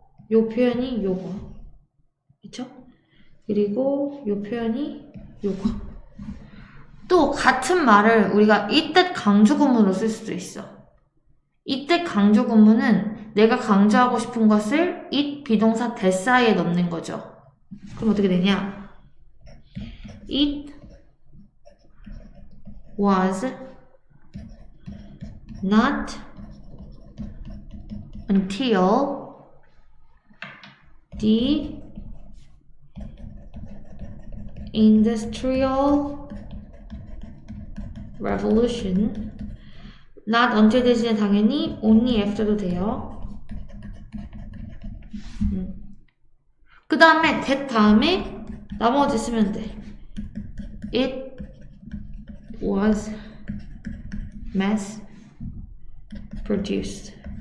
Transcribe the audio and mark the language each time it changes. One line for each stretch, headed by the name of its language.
Korean: 요 표현이 요거. 그쵸? 그리고 요 표현이 요거. 또 같은 말을 우리가 이때 강조구문으로 쓸 수도 있어. 이때 강조구문은 내가 강조하고 싶은 것을 it 비동사 that 사이에 넣는 거죠. 그럼 어떻게 되냐?
English: It was not until the industrial revolution.
Korean: not until 대신에 당연히
English: only after
Korean: 도 돼요. 그 다음에 that 다음에 나머지 쓰면 돼.
English: It was mass produced.